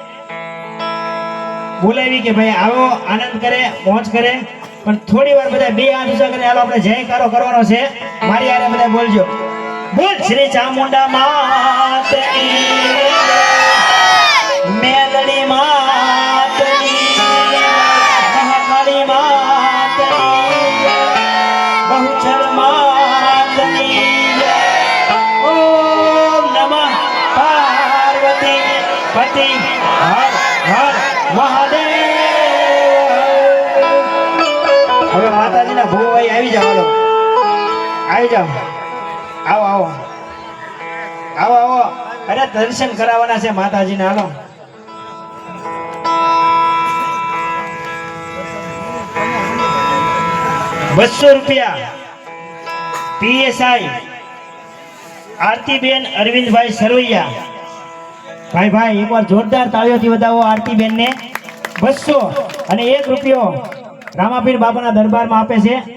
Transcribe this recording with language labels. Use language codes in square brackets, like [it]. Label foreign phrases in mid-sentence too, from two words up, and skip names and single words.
[gu] બોલાવી કે ભાઈ આવો આનંદ કરે મોજ કરે પણ થોડી વાર બધા બે હાથ ઊંચા કરીને હાલો આપણે જયકારો કરવાનો છે મારી હારે બધા બોલજો બોલ શ્રી ચામુંડા માતની મેલડી માતની મહાકાળી બહુચર માતની [sa] ओम नमः पार्वती पति हर हर महादेव [gu] હવે માતાજીના ભોવાઈ આવી જાવ હાલો આવી જાવ આવો આવો આવો આવો અરે દર્શન કરાવવાના છે માતાજીના હાલો ₹200 PSI આરતીબેન અરવિંદભાઈ સરવૈયા ભાઈ એકવાર જોરદાર તાળીઓથી વધાવો આરતીબેન ને 200 અને ₹1 રામાપીર બાપાના દરબારમાં આપે છે